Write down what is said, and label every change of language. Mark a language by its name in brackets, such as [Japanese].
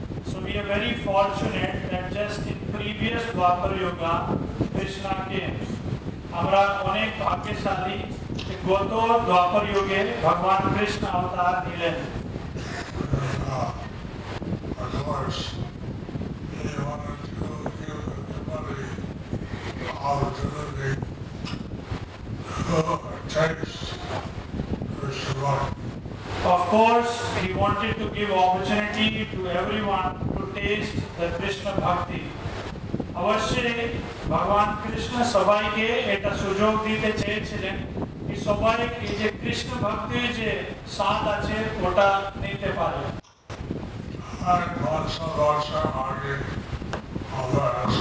[English] So we are very fortunate that just in previous Dwapar Yuga, Krishna came. [Bangla] আমরা অনেক ভাগ্যশালী যে গত দ্বাপর যুগে ভগবান কৃষ্ণ অবতার নিলেন। [English] Of course, he wanted to give everybody the opportunity to taste Krishna. Of course, he wanted to give opportunity to everyone to taste the Krishna Bhakti. [Bangla] অবশ্যই ভগবান কৃষ্ণ সবাইকে এটা সুযোগ দিতে চেয়েছিলেন যে সবাই এই যে কৃষ্ণ ভক্তির যে স্বাদ আছে ওটা নিতে পারে। [English] And also [Bangla] আগে আবার